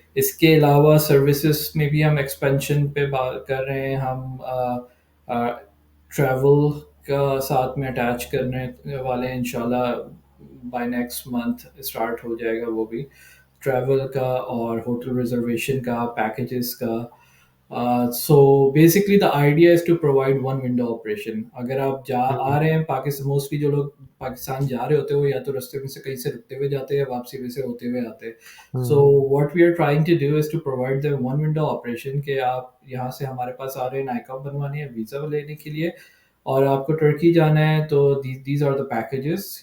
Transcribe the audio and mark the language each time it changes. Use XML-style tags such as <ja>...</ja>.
<ur>اس کے علاوہ سروسز میں بھی ہم ایکسپینشن پہ بات کر رہے ہیں. ہم ٹریول کا ساتھ میں اٹیچ کرنے والے ہیں، انشاءاللہ بائی نیکسٹ منتھ اسٹارٹ ہو جائے گا وہ بھی، ٹریول کا اور ہوٹل ریزرویشن کا، پیکیجز کا.</ur> <en>So basically the idea is to provide one window operation.</en> <ur>اگر آپ آ رہے ہیں پاکستان، موسٹلی جو لوگ پاکستان جا رہے ہوتے ہیں وہ یا تو رستے میں سے کہیں سے رکتے ہوئے جاتے ہیں، واپسی میں سے ہوتے ہوئے آتے ہیں.</ur> <en>so what we are trying to do is to provide the one window operation,</en> <ur>کہ آپ یہاں سے ہمارے پاس آ رہے ہیں نائکاپ بنوانے ہیں ویزا لینے کے لیے، اور آپ کو ٹرکی جانا ہے تو</ur> <en>These are the packages.</en>